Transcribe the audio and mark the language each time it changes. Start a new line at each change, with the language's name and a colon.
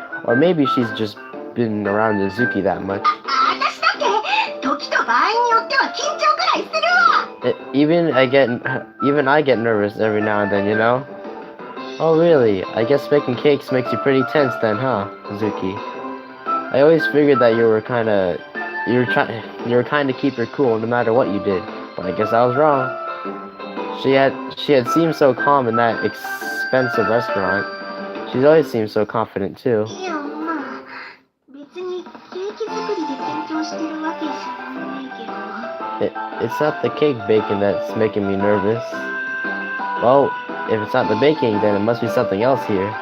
English: Or maybe she's just been around Azuki that much.
Japanese: 私だって時と場合によっては緊張くらいするわ。
English: Even I get nervous every now and then, you know? Oh really? I guess making cakes makes you pretty tense then, huh, Azuki? I always figured that you were kinda to keep her cool no matter what you did, but I guess I was wrong. She had seemed so calm in that expensive restaurant. She's always seemed so confident too.
Japanese: いや、まあ別にケーキ作りで緊張してるわけじゃないけど。
English: It's not the cake baking that's making me nervous. Well, if it's not the baking, then it must be something else here.